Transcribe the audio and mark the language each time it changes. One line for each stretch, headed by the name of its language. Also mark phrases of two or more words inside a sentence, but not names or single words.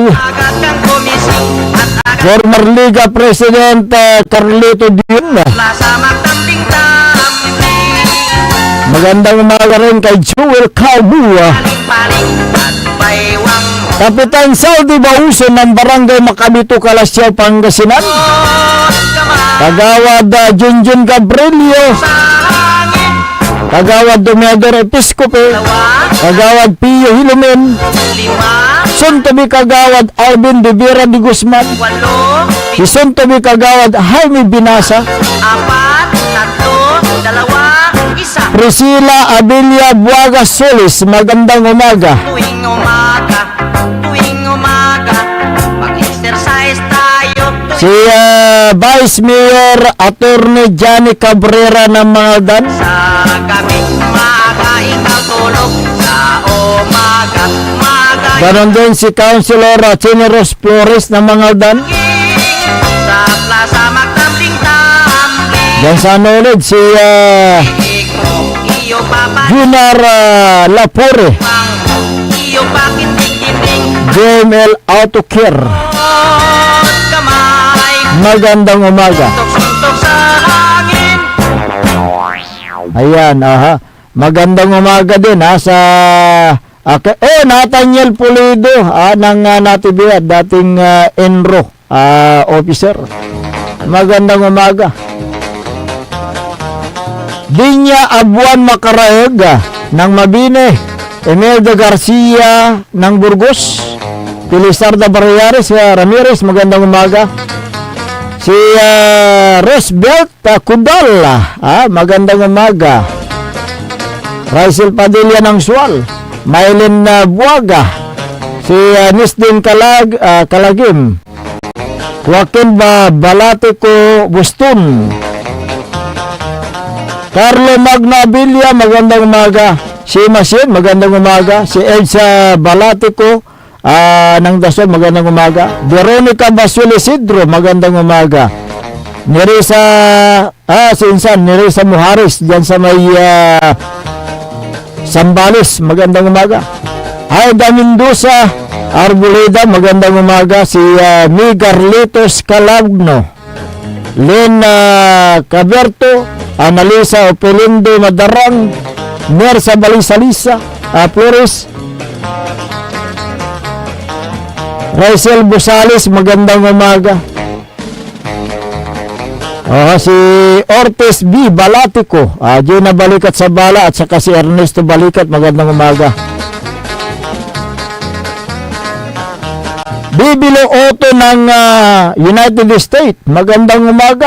Filipino: Maaga kang gumising. At agad Former Liga President Carlito Dion. sa magtambing-tambing. Magandang umaga rin kay Joel Calbua. Paling-paling at baywang Kapitan Saldi Bauson ng Barangay Macabito, Kalasyaw, Pangasinan. Kagawad Junjun Gabrielio. sa hangin. Kagawad Domedor Episcope. Kagawad Pio Hilumen. 5, Sontobi Kagawad Alvin de Vera de Guzman. 8, Si Sontobi Kagawad Jaime Binasa. 4, 3, 2, 1. Priscilla Abilia Buaga Solis, magandang umaga. Tuwing umaga, mag-exercise tayo. Si Vice Mayor Attorney Johnny Cabrera ng Maldan. Sa gabi, maaga ikaw tulog. Sa umaga, maaga Ganon din si Councilor Chineros Flores ng Maldan. sa plaza magtambling-tambling. Diyan sa knowledge si Iyo papa, Junar Lapore, iyo pakiting-kiting. JML Auto Care. Kamay, Magandang umaga. suntok sa hangin. Ayan, Magandang umaga din sa Nathaniel Pulido ng Natividad, dating Enro officer. Magandang umaga. Dinya Abuan Macaraeg ng Mabine, Imelda Garcia ng Burgos, Pilisarda Barriares Ramirez, magandang umaga. Si Rosbelt Kudal, magandang umaga. Raizel Padilla ng Sual, Maylin Buaga, si Nisdin Kalagim, Joaquin Balatico Buston, Carlo Magnabilia, magandang umaga. Si Masin, magandang umaga. Si Elsa Balatico ng Dasol, magandang umaga. Veronica Basuel Isidro, magandang umaga. Nerissa Nerissa Muharis dyan sa may Sambales, magandang umaga. Aida Mendoza Arboleda, magandang umaga. Si Mi Carlitos Calagno, Len Caberto, Analisa Opelindo Madarang, Mersa Balisalisa Flores, Raizel Busales, magandang umaga. Si Ortiz B. Balatico, Gina Balikat sa Bala, at saka si Ernesto Balikat, magandang umaga. Bibilo Otto ng United States, magandang umaga.